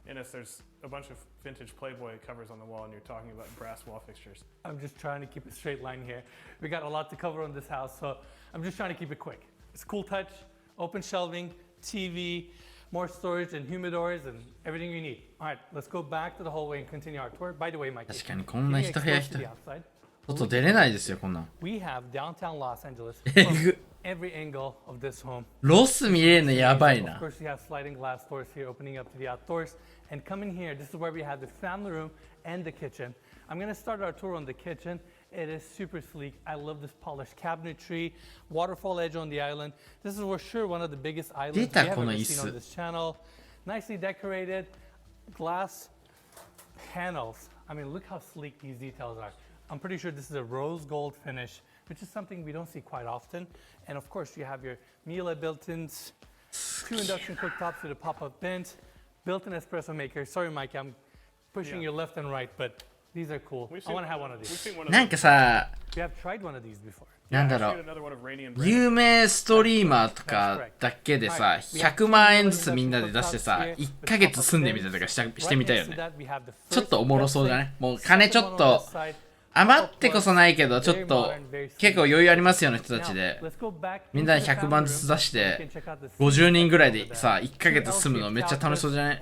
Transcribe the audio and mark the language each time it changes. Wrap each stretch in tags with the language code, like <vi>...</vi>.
<en>And if there's a bunch of vintage Playboy covers on the wall and you're talking about brass wall fixtures. I'm just trying to keep a straight line here. We got a lot to cover on this house, so I'm just trying to keep it quick. It's cool touch, open shelving, TV, more storage and humidors and everything you need. All right, let's go back to the hallway and continue our tour. By the way, Mike,</en> <ja>確かにこんな一部屋一部屋。外出れないですよ、こんなん。</ja> <en>We have downtown Los Angeles from every angle of this home.</en> <ja>ロス見れるのやばいな。</ja> <en>Of course, you have sliding glass doors here opening up to the outdoors. And coming here, this is where we have the family room and the kitchen. I'm going to start our tour on the kitchen. It is super sleek. I love this polished cabinetry, waterfall edge on the island. This is for sure one of the biggest islands we have ever seen on this channel. Nicely decorated, glass panels. I mean, look how sleek these details are. I'm pretty sure this is a rose gold finish, which is something we don't see quite often. And of course, you have your Miele built-ins, 2 induction cooktops with a pop-up vent, built-in espresso maker. Sorry, Mike, I'm pushing you left and right, but these are cool. I want to have one of these.</en> <ja>なんかさ、</ja> <en>We have tried one of these before.</en> <ja>なんだろう、有名ストリーマーとかだけでさ、100万円ずつみんなで出してさ、1ヶ月住んでみたりとかしてみたいよね。ちょっとおもろそうじゃね？もう金ちょっと余ってこそないけど、ちょっと結構余裕ありますような人たちで、みんなに100万ずつ出して、50人ぐらいでさ、1ヶ月住むのめっちゃ楽しそうじゃない？</ja>